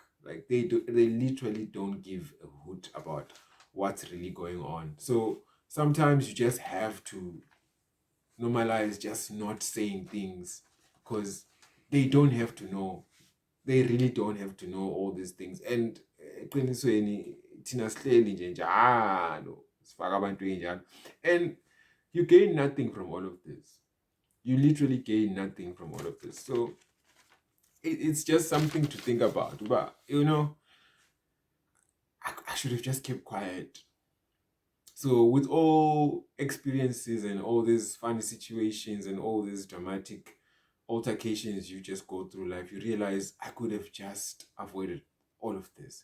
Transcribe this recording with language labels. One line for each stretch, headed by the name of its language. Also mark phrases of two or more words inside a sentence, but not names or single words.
English: Like they literally don't give a hoot about what's really going on. So sometimes you just have to normalize just not saying things, because they don't have to know. They really don't have to know all these things.
Zulu: And thina sihleli nje njalo sifaka abantu enjalo,
English: and you gain nothing from all of this. You literally gain nothing from all of this. So it's just something to think about. But I should have just kept quiet. So with all experiences and all these funny situations and all these dramatic altercations you just go through life, you realize I could have just avoided all of this.